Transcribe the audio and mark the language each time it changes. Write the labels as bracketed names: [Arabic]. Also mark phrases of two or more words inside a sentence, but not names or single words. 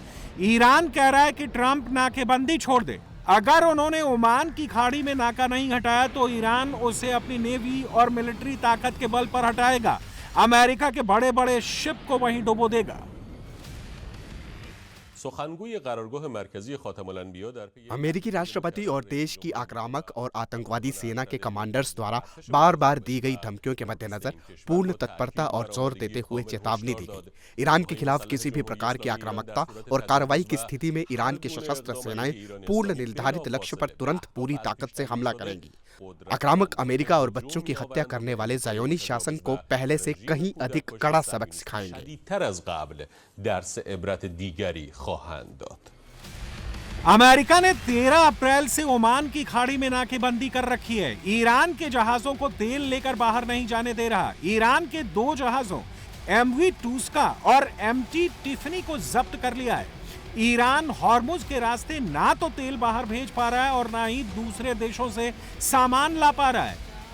[Hindi] ईरान कह रहा है कि ट्रंप नाकेबंदी छोड़ दे। अगर उन्होंने ओमान की खाड़ी में नाका नहीं हटाया तो ईरान उसे अपनी नेवी और मिलिट्री ताकत के बल पर हटाएगा। अमेरिका के बड़े बड़े शिप को वहीं डुबो देगा। [Persian] سخنگوی قرارگاه مرکزی خاتم الانبیا در پی [Hindi] अमेरिकी राष्ट्रपति और देश की आक्रामक और आतंकवादी सेना के कमांडर्स द्वारा बार बार दी गई धमकियों के मद्देनजर पूर्ण तत्परता और जोर देते हुए चेतावनी दी गई। ईरान के खिलाफ किसी भी प्रकार की आक्रामकता और कार्रवाई की स्थिति में ईरान की सशस्त्र सेनाएं पूर्ण निर्धारित लक्ष्य पर तुरंत पूरी ताकत से हमला करेंगी। आक्रामक अमेरिका और बच्चों की हत्या करने वाले ज़ायोनी शासन को पहले से कहीं अधिक कड़ा सबक सिखाएंगे। [Persian] شدیدتر از قبل درس عبرت دیگری خواهند داد. [Hindi] अमेरिका ने 13 अप्रैल से ओमान की खाड़ी में नाकेबंदी कर रखी है। ईरान के जहाजों को तेल लेकर बाहर नहीं जाने दे रहा। ईरान के 2 जहाजों MV टूस्का और MT टिफनी को जब्त कर लिया है। ईरान हॉर्मुज के रास्ते ना तो तेल बाहर भेज पा रहा है और ना ही दूसरे देशों से सामान ला पा रहा है।